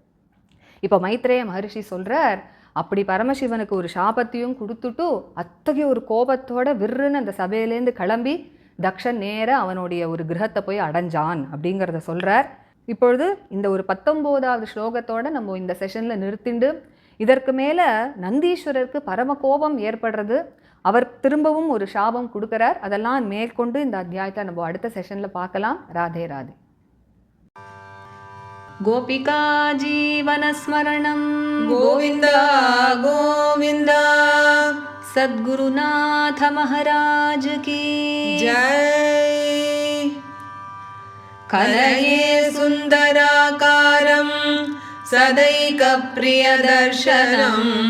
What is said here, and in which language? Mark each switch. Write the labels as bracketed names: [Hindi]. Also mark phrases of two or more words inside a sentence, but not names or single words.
[Tamil] இப்போ மைத்ரேய மகரிஷி சொல்கிறார், அப்படி பரமசிவனுக்கு ஒரு சாபத்தையும் கொடுத்துட்டு அத்தகைய ஒரு கோபத்தோட விருன்னு அந்த சபையிலேருந்து கிளம்பி தக்ஷன் நேர அவனுடைய ஒரு கிரகத்தை போய் அடைஞ்சான் அப்படிங்கிறத சொல்கிறார். இப்பொழுது இந்த ஒரு 19வது ஸ்லோகத்தோடு நம்ம இந்த செஷனில் நிறுத்திண்டு, இதற்கு மேலே நந்தீஸ்வரருக்கு பரம கோபம் ஏற்படுறது, அவர் திரும்பவும் ஒரு சாபம் கொடுக்குறார். அதெல்லாம் மேற்கொண்டு இந்த அத்தியாயத்தை நம்ம அடுத்த செஷனில் பார்க்கலாம். ராதே ராதே. [Sanskrit] गोपिका जीवनस्मरणं गोविन्दा गोविन्दा सद्गुरुनाथ [Hindi] महाराज की जय। [Sanskrit] कलये सुन्दराकारं सदैकप्रियदर्शनम्